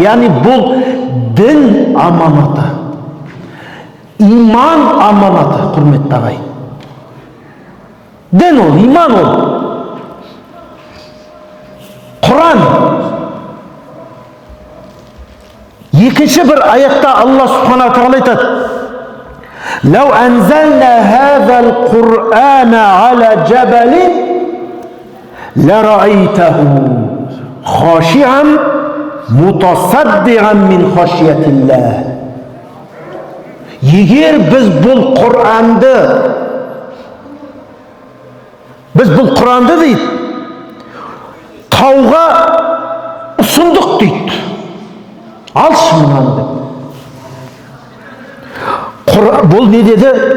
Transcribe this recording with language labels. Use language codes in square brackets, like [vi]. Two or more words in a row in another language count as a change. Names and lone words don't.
[kk] Яғни бұл дін аманаты, иман аманаты, құрметті ағайын. Дін ол, иман ол. Құран. Екінші бір аятта Алла Субхана тағала айтады: [ar] لو أنزلنا هذا القرآن على جبل لرأيته خاشعا متصدعا من خشية الله. [kk] Егер біз бұл Құранды дейді, тауға ұсындық дейді. Алшы мынаны деп. Бұл не деді?